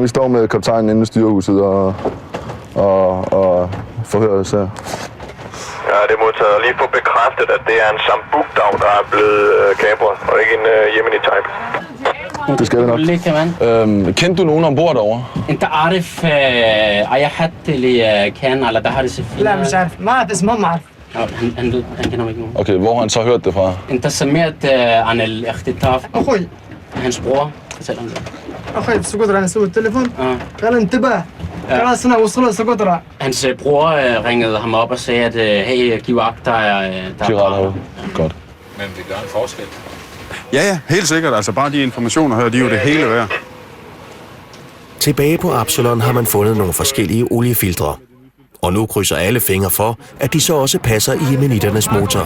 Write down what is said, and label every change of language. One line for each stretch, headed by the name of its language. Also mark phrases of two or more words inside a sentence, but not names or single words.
Danish: Vi står med kaptajnen inde i styrehuset og forhører os her. Ja, det er modtaget. Lige få bekræftet, at det er en sambuk-dag, der er blevet kapret, og ikke en Yemeni-type. Det skal vi nok. Kendte du nogen ombord derovre?
Arabic: انت عارف اي حد اللي كان على بحر السفينه؟ لا مش عارف ما اعرف اسمه ما اعرف.
Danish: han kender mig ikke nogen. Okay, hvor har han så hørt det fra?
Arabic: انت سمعت عن الاختطاف؟ اخوي
Danish: hans bror fortæller om det.
Arabic: اخوي سقطرة انا سوي التليفون قال انتبه خلاص انا وصلت سقطرة.
Danish: Hans bror ringede ham op og sagde at hey, giv agt, der er pirater. Godt. Men det gør en forskel. Ja, helt sikkert. Altså bare de informationer her, de er jo det hele værd. Tilbage på Absalon har man fundet nogle forskellige oliefiltre. Og nu krydser alle fingre for, at de så også passer i yemeniternes motor.